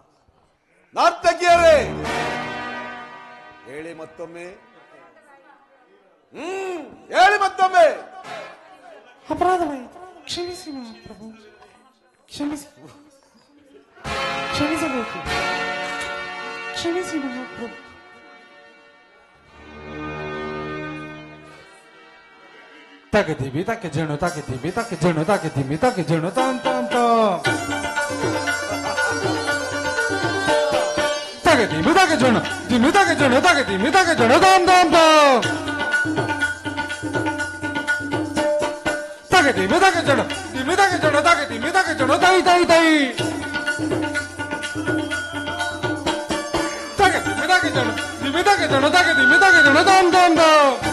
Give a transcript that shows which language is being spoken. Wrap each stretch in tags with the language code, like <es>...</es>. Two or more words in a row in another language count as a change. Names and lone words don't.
<kn>ನರ್ತಕಿಯರೇ ಹೇಳಿ ಮತ್ತೊಮ್ಮೆ, ಹೇಳಿ ಮತ್ತೊಮ್ಮೆ. ಅಪರಾಧವಾಯಿತು, ಕ್ಷಮಿಸಿ ಮಹಾಪ್ರಭು, ಕ್ಷಮಿಸಿ, ಕ್ಷಮಿಸಬೇಕು, ಕ್ಷಮಿಸಿ ಮಹಾಪ್ರಭು. ತಗದಿವಿ ತಕ್ಕೆ ಜಣು ತಗದಿವಿ ತಕ್ಕೆ ಜಣು ತಗದಿವಿ ತಕ್ಕೆ ಜಣು ತಾಂ ತಾಂ ತಾಂ ತಗದಿವಿ ತಕ್ಕೆ ಜಣು ದಿಮಿ ತಕ್ಕೆ ಜಣು ತಗದಿವಿ ತಕ್ಕೆ ಜಣು ತಾಂ ತಾಂ ತಾಂ ತಗದಿವಿ ತಕ್ಕೆ ಜಣು ದಿಮಿ ತಕ್ಕೆ ಜಣು ತಗದಿವಿ ತಕ್ಕೆ ಜಣು ತೈ ತೈ ತೈ ತಗದಿವಿ ತಕ್ಕೆ ಜಣು ದಿಮಿ ತಕ್ಕೆ ಜಣು ತಗದಿವಿ ತಕ್ಕೆ ಜಣು ತಾಂ ತಾಂ ತಾಂ</kn>